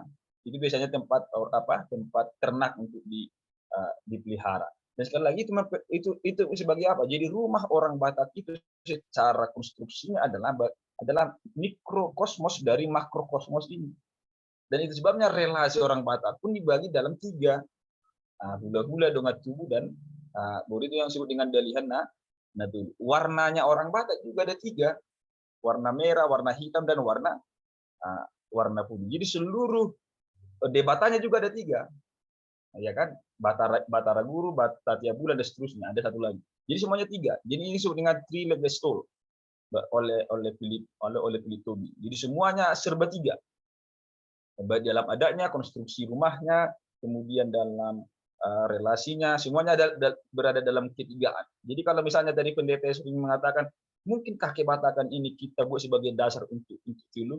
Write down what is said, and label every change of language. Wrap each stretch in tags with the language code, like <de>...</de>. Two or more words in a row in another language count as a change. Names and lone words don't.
<id>Itu biasanya tempat ternak untuk dipelihara. Dan sekali lagi itu sebagai apa? Jadi rumah orang Batak itu secara konstruksinya adalah mikrokosmos dari makrokosmos ini. Dan itu sebabnya relasi orang Batak pun dibagi dalam 3. Hula-hula, dongat tubuh, dan baru itu yang disebut dengan dalihan tubuh. Warnanya orang Batak juga ada 3. Warna merah, warna hitam, dan warna putih. Jadi seluruh debatannya juga ada 3. Ya kan? Batara Guru, Tatia Bulan, dan seterusnya. Ada satu lagi. Jadi semuanya 3. Jadi ini disebut dengan</id> <en>three-legged stool</en> <id>oleh Philip Toby. Jadi semuanya serba 3. Baik dalam adanya, konstruksi rumahnya, kemudian dalam relasinya, semuanya berada dalam ketigaan. Jadi kalau misalnya tadi pendeta sering mengatakan, mungkinkah kebatakan ini kita buat sebagai dasar untuk teologi?</id>